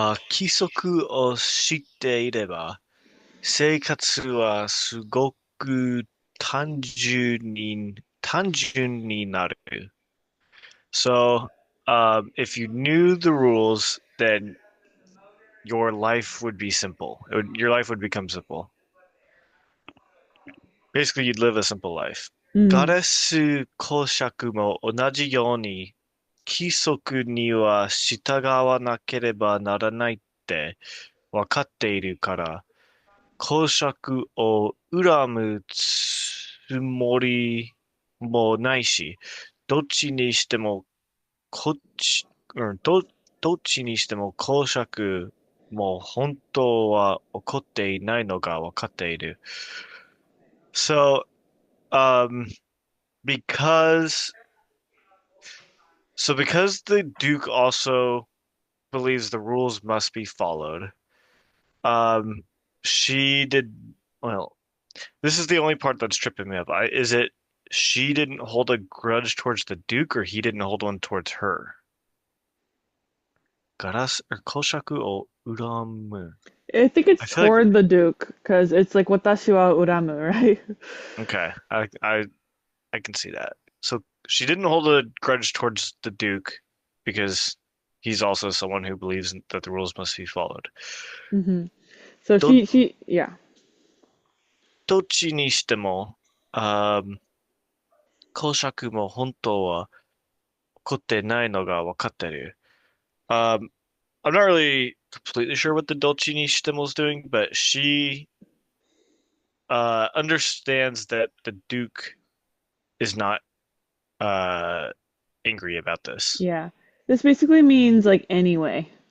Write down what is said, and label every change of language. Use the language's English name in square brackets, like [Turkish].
[Japanese] 規則を知っていれば、生活はすごく単純になる。 [English] So, if you knew the rules, then your life would be simple. Your life would become simple. Basically, you'd live a simple life. [Japanese] ガ Mm. レス公爵も同じように規則には従わなければならないって分かっているから、公爵を恨むつもりもないし、どっちにしてもこっち、どっちにしても公爵も本当は怒っていないのが分かっている。 [English] So, um, because because the Duke also believes the rules must be followed, um, she did well. This is the only part that's tripping me up. Is it she didn't hold a grudge towards the Duke, or he didn't hold one towards her? [Japanese] ガラス、公爵を恨む. [English] I think I it's feel like toward the Duke because it's like [Japanese] watashi wa uramu, [English] right? okay, I can see that. So she didn't hold a grudge towards the Duke because he's also someone who believes that the rules must be followed. hmm So [Japanese] ど、 [English] she yeah. [Japanese] どっちにしても、あー公爵も本当は怒ってないのが分かってる。 [English] Um, I'm not really completely sure what the [Japanese] Dolce ni Stimmel [English] is doing, but she understands that the Duke is not uh, angry about this. Yeah. This basically means like anyway.